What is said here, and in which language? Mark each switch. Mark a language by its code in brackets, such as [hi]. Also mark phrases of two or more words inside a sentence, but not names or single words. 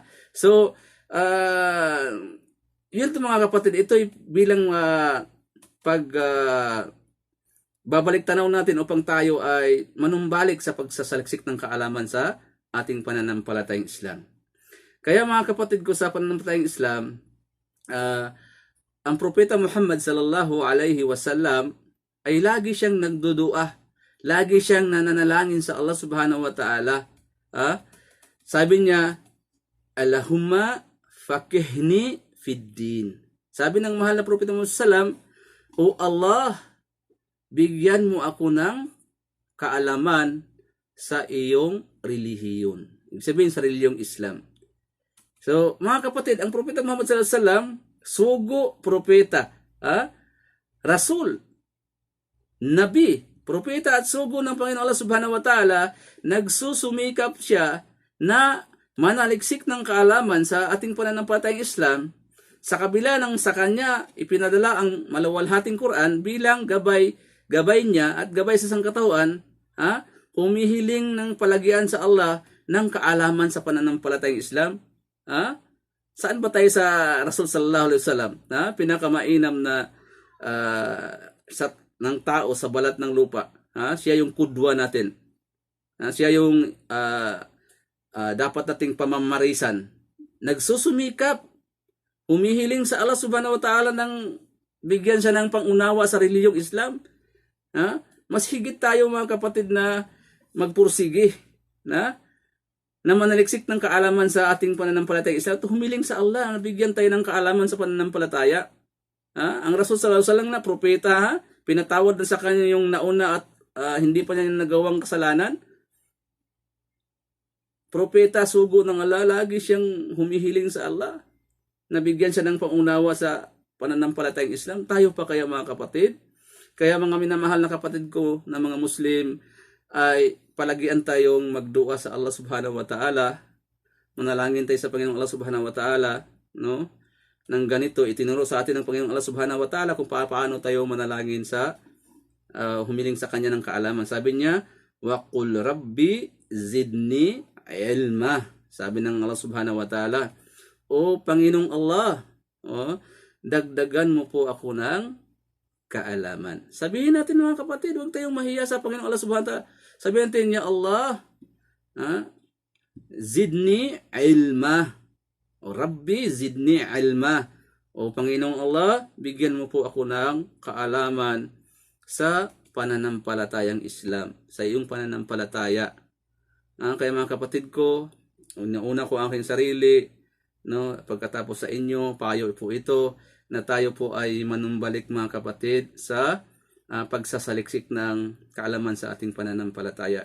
[tl] So, yun to mga kapatid, ito bilang babalik tanaw natin upang tayo ay manumbalik sa pagsasaliksik ng kaalaman sa ating pananampalatayang Islam. Kaya mga kapatid ko, sa pananampalatayang Islam, ang propeta Muhammad [ar] صلى الله عليه وسلم [tl] ay lagi siyang nagdudua, lagi siyang nananalangin sa Allah [ar] سبحانه وتعالى. [tl] Sabi niya, [ar] اللهم فقهني في الدين. [tl] Sabi ng mahal na propeta Muhammad sallam, O Allah, bigyan mo ako ng kaalaman sa iyong relihiyon. Ibig sabihin sa relihiyong Islam. So, mga kapatid, ang propeta Muhammad [ar] صلى الله عليه وسلم, [tl] sugo propeta, rasul, nabi, propeta at sugo ng Panginoon Allah [ar] سبحانه وتعالى, [tl] nagsusumikap siya na manaliksik ng kaalaman sa ating pananampalatayang Islam, sa kabila ng sa kanya ipinadala ang maluwalhating Quran bilang gabay niya at gabay sa sangkatauhan, humihiling ng palagian sa Allah ng kaalaman sa pananampalatayang Islam. Saan ba tayo sa Rasul [ar] صلى الله عليه وسلم? [tl] Pinakamainam na ng tao sa balat ng lupa. Siya yung kudwa natin. Siya yung dapat nating pamamarisan. Nagsusumikap, humihiling sa Allah [ar] سبحانه وتعالى [tl] ng bigyan siya ng pangunawa sa relihiyong Islam. Mas higit tayo mga kapatid na magpursige na manaliksik ng kaalaman sa ating pananampalataya Islam, humiling sa Allah na bigyan tayo ng kaalaman sa pananampalataya. Ang Rasul [ar] صلى الله عليه وسلم [tl] na propeta, pinatawad na sa kanya yung nauna at hindi pa niya nagawang kasalanan. Propeta, sugo ng Allah, lagi siyang humihiling sa Allah, nabigyan siya ng pangunawa sa pananampalatayang Islam. Tayo pa kaya mga kapatid? Kaya mga minamahal na kapatid ko na mga Muslim, ay palagian tayong magdua sa Allah [ar] سبحانه وتعالى. [tl] Manalangin tayo sa Panginoong Allah [ar] سبحانه وتعالى, [tl] no? Nang ganito, itinuro sa atin ng Panginoong Allah [ar] سبحانه وتعالى [tl] kung paano tayo manalangin sa humiling sa kanya ng kaalaman. Sabi niya, [ar] وقل رب زدني علما. [tl] Sabi ng Allah [ar] سبحانه وتعالى, [tl] O Panginoong Allah, dagdagan mo po ako ng kaalaman. Sabihin natin mga kapatid, huwag tayong mahiya sa Panginoong Allah [ar] سبحانه وتعالى. [tl] Sabihin natin niya, [ar] الله زدني علما. يا رب زدني علما. [tl] O Panginoong Allah, bigyan mo po ako ng kaalaman sa pananampalatayang Islam, sa iyong pananampalataya. Kaya mga kapatid ko, una ko aking sarili, no, pagkatapos sa inyo, payo po ito, na tayo po ay manumbalik mga kapatid sa pagsasaliksik ng kaalaman sa ating pananampalataya.